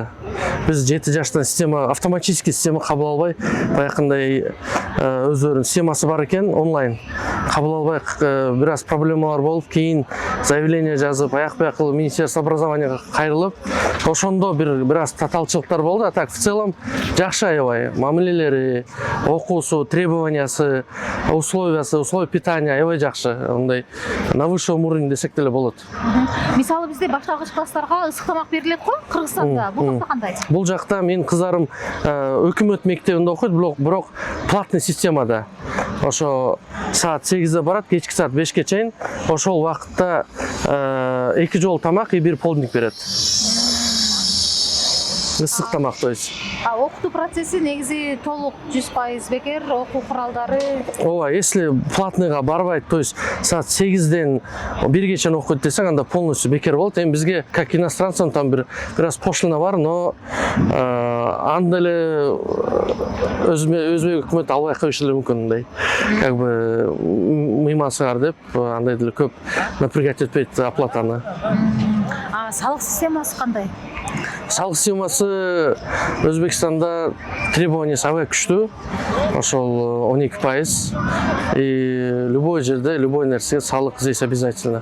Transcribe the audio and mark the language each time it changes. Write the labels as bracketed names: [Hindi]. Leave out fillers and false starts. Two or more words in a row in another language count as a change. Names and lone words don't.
[Kyrgyz] Биз 7 жаштан автоматический система кабыл албай, баягындай өздөрүнүн системасы бар экен, онлайн. Кабыл албай бир аз проблемалар болуп, кийин заявление жазып, аяк-баяк кылып [Russian] Министерство образованияга [Kyrgyz] кайрылып, ошондо бир аз татаалчылыктар болду. [Russian] А так в целом [Kyrgyz] жакшы аябай. Мамилелери, окуусу, требованиясы, [Russian] условия питания [Kyrgyz] аябай жакшы. Ондай [Russian] на высшем уровне [Kyrgyz] десек деле болот. Мисалы бизде башталгыч класстарга ысык тамак берилет го Кыргызстанда. Бул жакта кандай? Бул жакта менин кыздарым өкмөт мектебинде окуйт, бирок платный системада. Ошо саат 8-де барат, кечки саат 5-ке чейин. Ошол убакытта 2 жол тамак и 1 полдник берет. Ысык тамак, [Russian] то есть. [Kyrgyz] Окутуу процесси негизи толук 100% бекер, окуу куралдары. Ооба, если платныйга барбайт, [Russian] то есть [Kyrgyz] саат 8-ден 1-ге чейин окуйт десең, анда полностью бекер болот. Эми бизге [Russian] как иностранцам там [Kyrgyz] бир аз пошлина бар, но анда эле өзбек өкмөтү албай коюшу эле мүмкүн, мындай. [Russian] Как бы [Kyrgyz] мыймансыңар деп, андай деле көп напрягать этпейт оплатаны. Салык системасы кандай? Салык системасы Өзбекстанда требованиясы аябай күчтүү. Ошол 12%. И любой жерде, любой нерсеге салык [Russian] здесь обязательно.